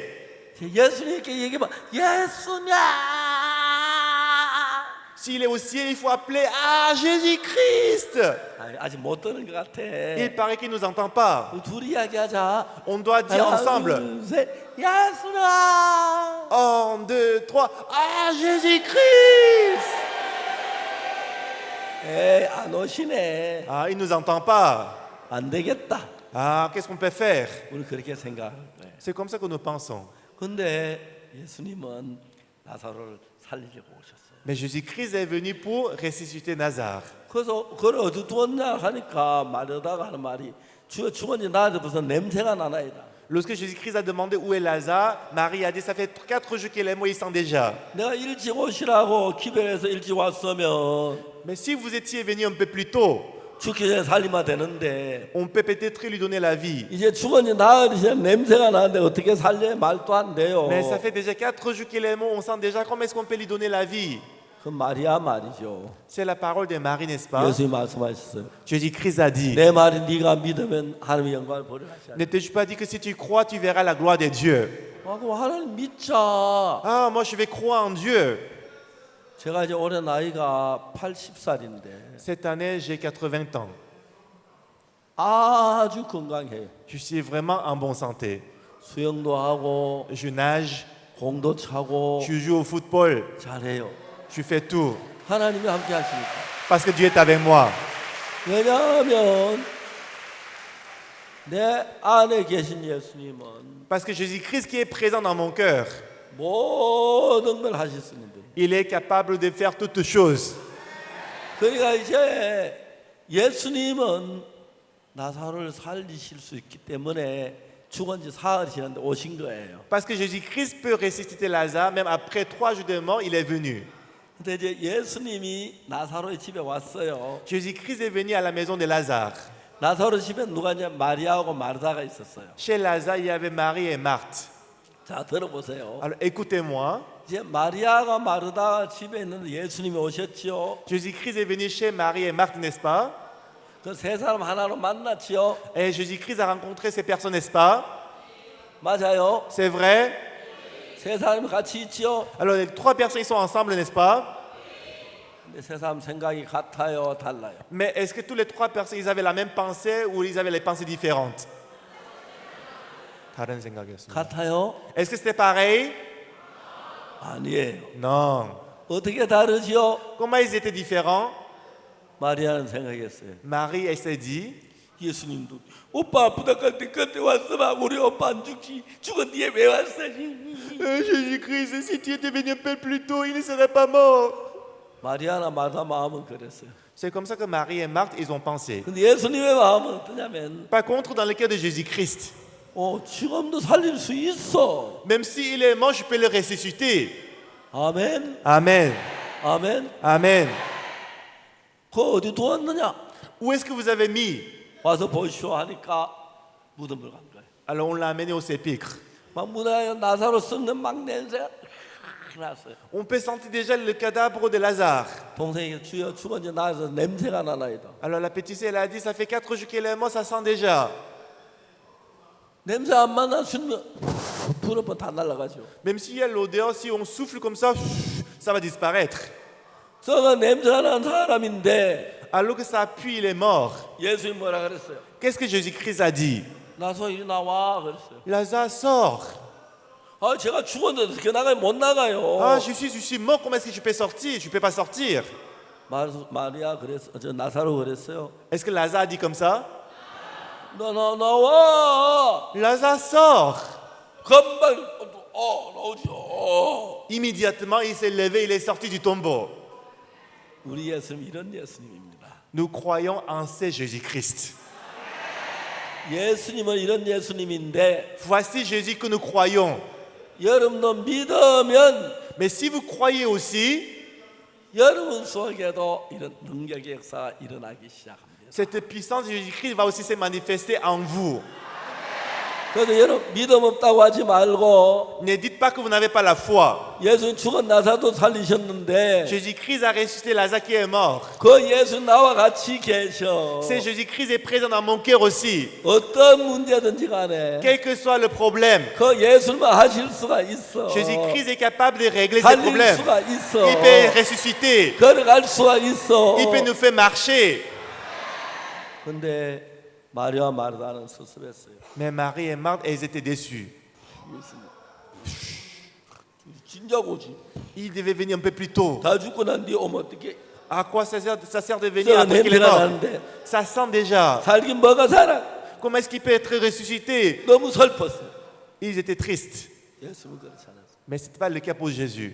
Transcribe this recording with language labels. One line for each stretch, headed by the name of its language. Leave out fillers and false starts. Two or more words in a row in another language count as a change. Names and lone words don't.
Korean: 예수님께 얘기하면 예수님
French: s'il est au ciel, il faut appeler à Jésus-Christ.
Korean: 아직 못 듣는 것 같아.
French: Il paraît qu'il ne nous entend pas.
Korean: 둘이 이야기하자.
French: On doit dire ensemble.
Korean: 둘, 셋. 예수님.
French: 1, 2, 3. Ah, Jésus-Christ!
Korean: 에이, 안 오시네.
French: Ah, il ne nous entend pas.
Korean: 안 되겠다.
French: Ah, qu'est-ce qu'on peut faire?
Korean: 우리 그렇게 생각할 거예요.
French: C'est comme ça que nous pensons.
Korean: 근데 예수님은 나사로를 살리려고 오셨어요.
French: Mais Jésus-Christ est venu pour ressusciter Lazare.
Korean: 그래서 그걸 어디 두었냐 하니까 말하다가 하는 말이 주여 죽었니 나한테 무슨 냄새가 나나이다.
French: Lorsque Jésus-Christ a demandé où est Lazare, Marie a dit ça fait 4 jours qu'il est mort, il sent déjà.
Korean: 내가 일찍 오시라고 기별해서 일찍 왔으면
French: Mais si vous étiez venu un peu plus tôt,
Korean: 죽기 전에 살리면 되는데
French: on peut peut-être lui donner la vie.
Korean: 이제 죽었니 나으리 냄새가 나는데 어떻게 살려 말도 안 돼요.
French: Mais ça fait déjà 4 jours qu'il est mort, on sent déjà comment est-ce qu'on peut lui donner la vie.
Korean: 그 말이야 말이죠.
French: C'est la parole de Marie, n'est-ce pas?
Korean: 예수님 말씀하셨어요.
French: Jésus-Christ a dit,
Korean: 내 말이 네가 믿으면 하나님의 영광을 보리라 하시잖아요.
French: ne t'ai-je pas dit que si tu crois, tu verras la gloire de Dieu?
Korean: 그럼 하나님 믿자.
French: Ah, moi je vais croire en Dieu.
Korean: 제가 이제 올해 나이가 80살인데
French: Cette année, j'ai 80 ans.
Korean: 아주 건강해요.
French: Je suis vraiment en bonne santé.
Korean: 수영도 하고
French: Je nage,
Korean: 공도 차고
French: je joue au football,
Korean: 잘해요.
French: je fais tout.
Korean: 하나님이 함께 하시니까.
French: Parce que Dieu est avec moi.
Korean: 왜냐하면 내 안에 계신 예수님은
French: Parce que Jésus-Christ qui est présent dans mon cœur,
Korean: 모든 걸 하실 수 있는 분이에요.
French: il est capable de faire toutes choses.
Korean: 그러니까 이제 예수님은 나사로를 살리실 수 있기 때문에 죽은 지 사흘이 지났는데 오신 거예요.
French: Parce que Jésus-Christ peut ressusciter Lazare, même après 3 jours de mort, il est venu.
Korean: 근데 이제 예수님이 나사로의 집에 왔어요.
French: Jésus-Christ est venu à la maison de Lazare.
Korean: 나사로 집에 누가 이제 마리아하고 마르다가 있었어요.
French: Chez Lazare, il y avait Marie et Marthe.
Korean: 자 들어보세요.
French: Alors écoutez-moi,
Korean: 이제 마리아가 마르다가 집에 있는데 예수님이 오셨지요.
French: Jésus-Christ est venu chez Marie et Marthe, n'est-ce pas?
Korean: 그 세 사람 하나로 만났지요.
French: Et Jésus-Christ a rencontré ces personnes, n'est-ce pas?
Korean: 맞아요.
French: C'est vrai?
Korean: 세 사람이 같이 있지요.
French: Alors les 3 personnes, ils sont ensemble, n'est-ce pas?
Korean: 근데 세 사람 생각이 같아요, 달라요?
French: Mais est-ce que tous les trois personnes, ils avaient la même pensée ou ils avaient les pensées différentes?
Korean: 다른 생각이었습니다. 같아요?
French: Est-ce que c'était pareil?
Korean: 아니에요.
French: Non.
Korean: 어떻게 다르지요?
French: Comment ils étaient différents?
Korean: 마리아는 생각했어요.
French: Marie, elle s'est dit,
Korean: 예수님도 오빠 아프다 할때 그때 왔으면 우리 오빠 안 죽지. 죽은 뒤에 왜 왔어니?
French: Jésus-Christ, si tu étais venu un peu plus tôt, il ne serait pas mort.
Korean: 마리아나 마다 마음은 그랬어요.
French: C'est comme ça que Marie et Marthe, ils ont pensé.
Korean: 근데 예수님의 마음은 어떠냐면
French: Par contre, dans le cas de Jésus-Christ,
Korean: 죽음도 살릴 수 있어.
French: même s'il est mort, je peux le ressusciter.
Korean: 아멘.
French: Amen.
Korean: 아멘.
French: Amen.
Korean: 그거 어디 두었느냐?
French: Où est-ce que vous avez mis?
Korean: 와서 보시오 하니까 무덤을 간 거예요.
French: Alors on l'a amené au sépulcre.
Korean: 막 무덤에 나사로 썩는 막 냄새가 났어요.
French: On peut sentir déjà le cadavre de Lazare.
Korean: 동생이 주여 죽었는지 나서 냄새가 나나이다.
French: Alors la petite sœur, elle a dit, ça fait 4 jours qu'il est mort, ça sent déjà.
Korean: 냄새 안 맡아주면 불 한번 다 날아가죠.
French: Même s'il y a l'odeur, si on souffle comme ça, ça va disparaître.
Korean: 저가 냄새가 난 사람인데
French: Alors que ça pue, il est mort.
Korean: 예수님 뭐라 그랬어요?
French: Qu'est-ce que Jésus-Christ a dit?
Korean: 나서 이리 나와 그랬어요.
French: Lazare, sort.
Korean: 아 제가 죽었는데 어떻게 나가요? 못 나가요.
French: Ah, je suis mort, comment est-ce que je peux sortir? Je ne peux pas sortir.
Korean: 마리아 그랬어. 저 나사로 그랬어요.
French: Est-ce que Lazare a dit comme ça?
Korean: 나와.
French: Lazare, sort.
Korean: 금방 나오죠.
French: Immédiatement, il s'est levé, il est sorti du tombeau.
Korean: 우리 예수님 이런 예수님입니다.
French: Nous croyons en ce Jésus-Christ.
Korean: 예수님은 이런 예수님인데
French: Voici Jésus que nous croyons.
Korean: 여러분도 믿으면
French: Mais si vous croyez aussi,
Korean: 여러분 속에도 이런 능력의 역사가 일어나기 시작합니다.
French: cette puissance de Jésus-Christ va aussi se manifester en vous.
Korean: 그래서 여러분 믿음 없다고 하지 말고
French: Ne dites pas que vous n'avez pas la foi.
Korean: 예수님 죽은 나사도 살리셨는데
French: Jésus-Christ a ressuscité Lazare qui est mort.
Korean: 그 예수 나와 같이 계셔.
French: C'est Jésus-Christ est présent dans mon cœur aussi.
Korean: 어떤 문제든지 간에
French: Quel que soit le problème,
Korean: 그 예수님만 하실 수가 있어.
French: Jésus-Christ est capable de régler ces
Korean: 살릴
French: problèmes.
Korean: 수가 있어.
French: Il peut ressusciter.
Korean: 걸어갈 수가 있어.
French: Il peut nous faire marcher.
Korean: 근데 마리아 마르다는 섭섭했어요.
French: Mais Marie et Marthe, elles étaient déçues.
Korean: 진작 오지.
French: Il devait venir un peu plus tôt.
Korean: 다 죽고 난 뒤에 오면 어떡해?
French: À quoi ça sert de venir
Korean: 저
French: après qu'il est
Korean: 냄새가
French: mort?
Korean: 나는데
French: Ça sent déjà.
Korean: 살긴 뭐가 살아?
French: Comment est-ce qu'il peut être ressuscité?
Korean: 너무 슬펐어.
French: Ils étaient tristes.
Korean: 예수는 그렇지 않았어.
French: Mais ce n'était pas le cas pour Jésus.